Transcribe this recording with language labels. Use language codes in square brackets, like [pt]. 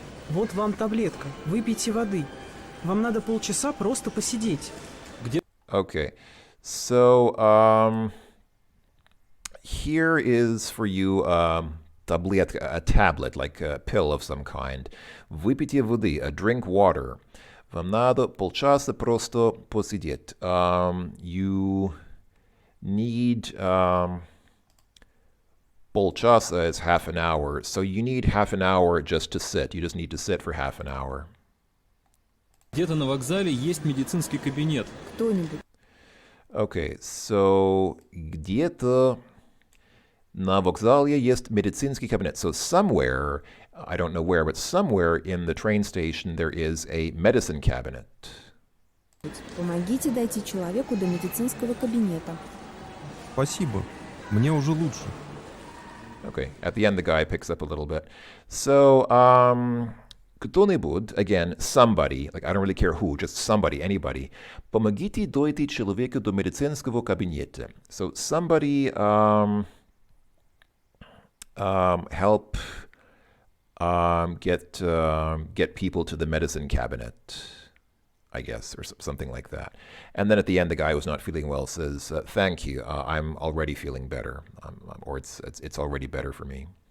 [ru] Вот вам таблетка, выпейте воды. Вам надо полчаса просто посидеть. [en] Okay. So, here is for you таблетка, a tablet, like a pill of some kind. [ru] Выпейте воды, [en] drink water. [ru] Вам надо полчаса просто посидеть. [en] You need полчаса is half an hour, so you need half an hour just to sit. You just need to sit for half an hour. [ru] Где-то на вокзале есть медицинский кабинет. Кто-нибудь? [en] Okay, so [ru] где-то на вокзале есть медицинский кабинет. [en] So somewhere, I don't know where, but somewhere in the train station there is a medicine cabinet. [ru] Помогите дойти человеку до медицинского кабинета. Спасибо. Мне уже лучше. [en] Okay, at the end the guy picks up a little bit. So, кто-нибудь, again, somebody, like I don't really care who, just somebody, anybody. [ru] Помогите дойти человеку до медицинского кабинета. [en] So somebody help get people to the medicine cabinet, I guess, or something like that. And then at the end, the guy who's not feeling well says, "Thank you. I'm already feeling better, or it's already better for me."